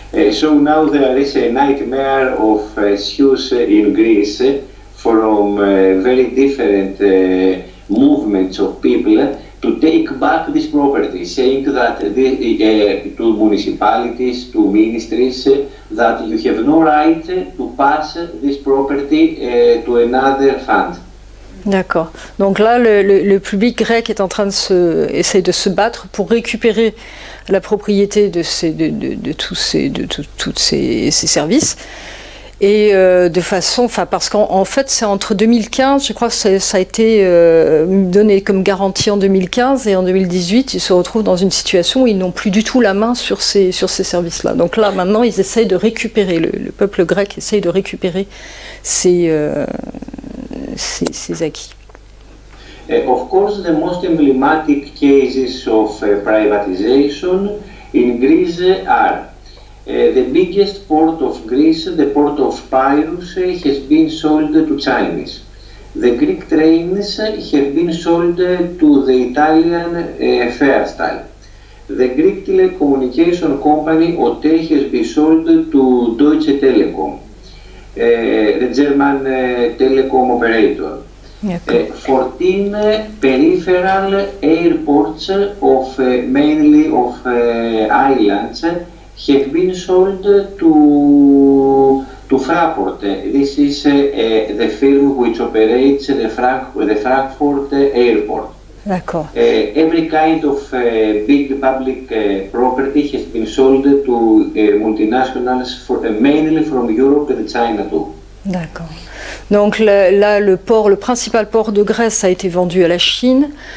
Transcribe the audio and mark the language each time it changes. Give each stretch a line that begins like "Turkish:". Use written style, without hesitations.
English: So now there is a nightmare of suits in Greece from very different movements of people to take back this property, saying that to municipalities, to ministries, that you have no right to pass this property to another fund.
French: D'accord. Donc là, le public grec est en train essaye de se battre pour récupérer la propriété de tous ces services. Et de façon, parce qu'en fait, c'est entre 2015, je crois que ça a été donné comme garantie en 2015, et en 2018, ils se retrouvent dans une situation où ils n'ont plus du tout la main sur ces services-là. Donc là, maintenant, ils essayent de récupérer, le peuple grec essaye de récupérer ces acquis.
English: Of course, the most emblematic cases of privatization in Greece are the biggest port of Greece, the port of Piraeus, has been sold to Chinese. The Greek trains have been sold to the Italian Fairstal. The Greek telecommunication company OTE has been sold to Deutsche Telekom, the German telecom operator. 14 peripheral airports of mainly of islands have been sold to Fraport. This is the firm which operates the Frankfurt airport.
French: D'accord.
English: Every kind of big public property has been sold to multinationals, mainly from Europe and China too.
French: D'accord. Donc là, le principal port de Grèce a été vendu à la Chine.